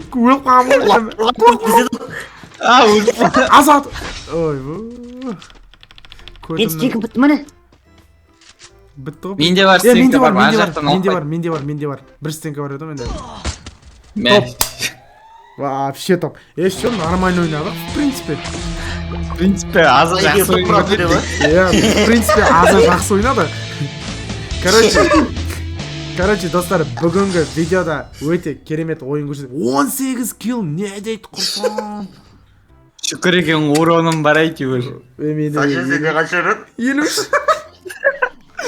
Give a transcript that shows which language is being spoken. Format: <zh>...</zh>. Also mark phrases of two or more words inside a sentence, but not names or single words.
<kk>Өліп қалған Азат. Ой, мен стекім бітті мәне? Бітті ғой. Менде бар, стенка бар, Менде бар. Бір стенка бар еді менде. Топ.</kk> <ru>Вообще топ. Еще нормально ойнадық, в принципе. В принципе,</ru> <kk>азы жақсы ойнады.</kk> <ru>В принципе,</ru> <kk>азы жақсы ойнады. Короче, достар, бүгінгі видеода өте керемет ойын көрсетіп 18 килл, не дейді құрсан. Шүкір екен уроным бар әйтеуір. Қанша сенде қанша рет?</kk>